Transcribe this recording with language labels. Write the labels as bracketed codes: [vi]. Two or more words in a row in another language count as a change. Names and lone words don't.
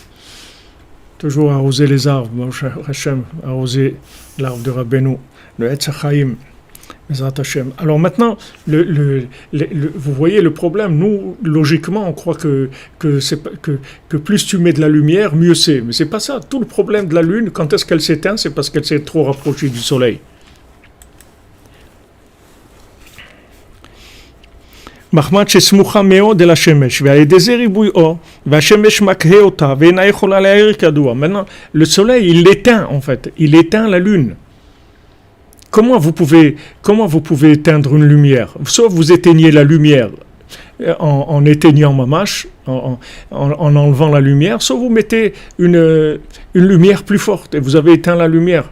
[fr] Toujours arroser les arbres, Hachem, arroser l'arbre de Rabbeinu, le [he] עץ החיים, בעזרת השם. [fr] Alors maintenant, vous voyez le problème, nous, logiquement, on croit que plus tu mets de la lumière, mieux c'est. Mais c'est pas ça. Tout le problème de la lune, quand est-ce qu'elle s'éteint, c'est parce qu'elle s'est trop rapprochée du soleil. [he] מחמד שסמוכה מאוד אל השמש, ועל ידי זה ריבוי אור, והשמש מקהה אותה, ואינה יכולה להאיר כדור. [fr] Maintenant, le soleil, il l'éteint en fait, il éteint la lune. Comment vous pouvez éteindre une lumière? Soit vous éteignez la lumière, en éteignant mamash, en enlevant la lumière, soit vous mettez une lumière plus forte et vous avez éteint la lumière.